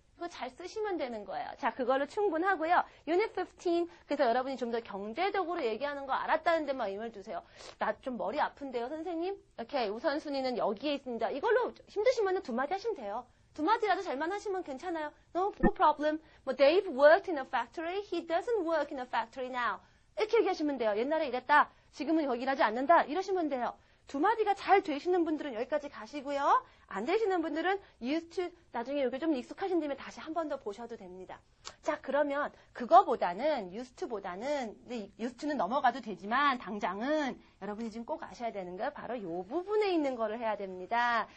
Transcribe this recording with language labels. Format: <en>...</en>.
<ko>이거 잘 쓰시면 되는 거예요. 자, 그걸로 충분하고요. Unit 15. 그래서 여러분이 좀 더 경제적으로 얘기하는 거 알았다는 데만 힘을 주세요. 나 좀 머리 아픈데요, 선생님? 오케이, 우선순위는 여기에 있습니다. 이걸로 힘드시면 두 마디 하시면 돼요. 두 마디라도 잘만 하시면 괜찮아요.</ko> <en>No problem. 뭐 Dave worked in a factory. He doesn't work in a factory now.</en> <ko>이렇게 얘기하시면 돼요. 옛날에 일했다. 지금은 여기 일하지 않는다. 이러시면 돼요. 두 마디가 잘 되시는 분들은 여기까지 가시고요. 안 되시는 분들은 used to 나중에 여기 좀 익숙하신 다음에 다시 한 번 더 보셔도 됩니다. 자, 그러면 그거보다는 used to보다는 used to는 넘어가도 되지만 당장은 여러분이 지금 꼭 아셔야 되는 거 바로 이 부분에 있는 거를 해야 됩니다.</ko>